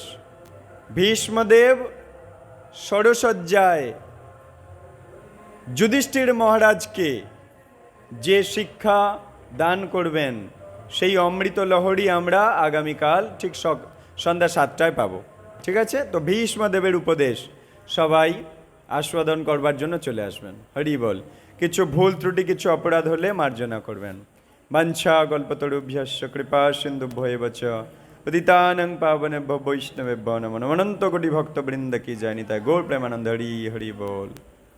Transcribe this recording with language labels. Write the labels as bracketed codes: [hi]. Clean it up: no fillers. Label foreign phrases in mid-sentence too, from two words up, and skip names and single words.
[bn] ভীষ্মদেব ষড়সজ্জায় যুধিষ্ঠির মহারাজকে যে শিক্ষা দান করবেন, সেই অমৃত লহরী আমরা আগামীকাল ঠিক সন্ধ্যা 7টায় পাবো। ঠিক আছে? তো ভীষ্মদেবের উপদেশ সবাই আস্বাদন করবার জন্য চলে আসবেন। হরি বল। কিছু ভুল ত্রুটি, কিছু অপরাধ হলে মার্জনা করবেন। [sa] বাঞ্ছা কল্পতরুভ্যশ্চ কৃপা সিন্ধুভ্যো এব চ পতিতানাং পাবনেভ্যো বৈষ্ণবেভ্যো নমো নমো। [bn] অনন্ত কোটি ভক্তবৃন্দ কি জয়। নিতাই গৌর প্রেমানন্দ। হরি হরি বল।